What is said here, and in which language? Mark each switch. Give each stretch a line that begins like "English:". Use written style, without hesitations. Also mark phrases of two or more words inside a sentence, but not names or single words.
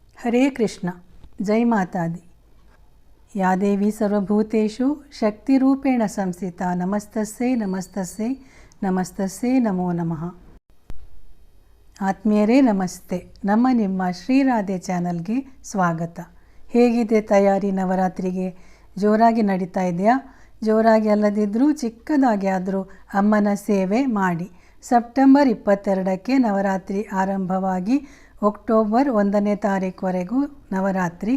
Hindi: हरे कृष्ण। जय माता दी।
Sanskrit: या देवी सर्वभूतेषु शक्तिरूपेण संस्थिता नमस्तस्यै नमस्तस्यै नमस्तस्यै नमो नमः।
Kannada: ಆತ್ಮೀಯರೇ ನಮಸ್ತೆ. ನಿಮ್ಮ ಶ್ರೀರಾಧೆ ಚಾನಲ್ಗೆ ಸ್ವಾಗತ. ಹೇಗಿದೆ ತಯಾರಿ ನವರಾತ್ರಿಗೆ? ಜೋರಾಗಿ ನಡೀತಾ ಇದೆಯಾ? ಜೋರಾಗಿ ಅಲ್ಲದಿದ್ದರೂ ಚಿಕ್ಕದಾಗಿ ಆದರೂ ಅಮ್ಮನ ಸೇವೆ ಮಾಡಿ. ಸೆಪ್ಟೆಂಬರ್ 22ಕ್ಕೆ ನವರಾತ್ರಿ ಆರಂಭವಾಗಿ ಅಕ್ಟೋಬರ್ 1ನೇ ತಾರೀಕುವರೆಗೂ ನವರಾತ್ರಿ.